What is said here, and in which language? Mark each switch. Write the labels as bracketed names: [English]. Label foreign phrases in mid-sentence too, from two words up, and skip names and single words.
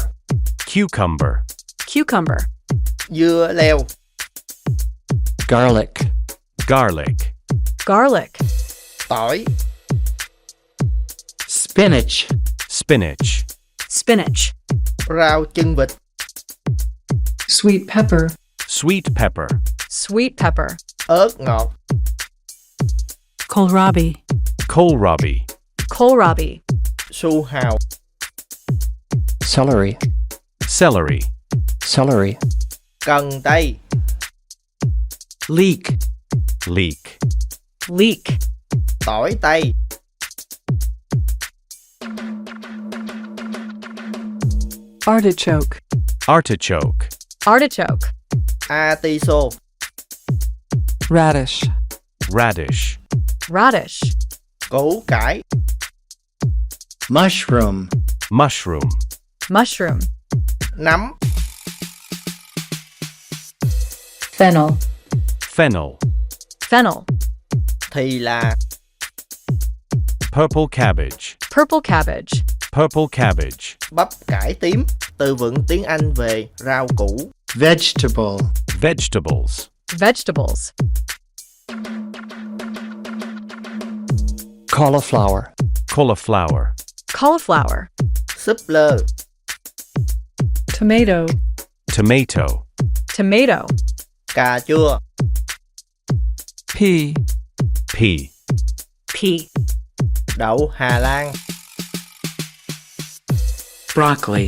[English] Cucumber. Cucumber. [Vietnamese] dưa leo, [English] garlic, Garlic. Garlic. [Vietnamese] tỏi, [English] spinach, Spinach. Spinach. [Vietnamese] rau chân vịt, [English] sweet pepper, Sweet pepper. Sweet pepper. [Vietnamese] ớt ngọt, [English] Kohlrabi. Kohlrabi. Kohlrabi. [Vietnamese] su hào, [English] celery, Celery. celery, [Vietnamese] cần tây, [English] leek, Leek. Leek. [Vietnamese] tỏi tây, [English] Artichoke. Artichoke. Artichoke. [Vietnamese] atiso, [English] Radish. Radish. Radish. [Vietnamese] củ cải, [English] mushroom, Mushroom. Mushroom. [Vietnamese] nấm, [English] Fennel. Fennel. Fennel. [Vietnamese] thì là [English] Purple cabbage. Purple cabbage. Purple cabbage. [Vietnamese] bắp cải tím, từ vựng tiếng Anh về rau củ. [English] vegetable, Vegetables. Vegetables. cauliflower, Cauliflower. Cauliflower. [Vietnamese] Súp lơ, [English] Tomato. Tomato. Tomato. [Vietnamese] cà chua, [English] Pea. Pea. Pea. [Vietnamese] đậu Hà Lan, [English] broccoli,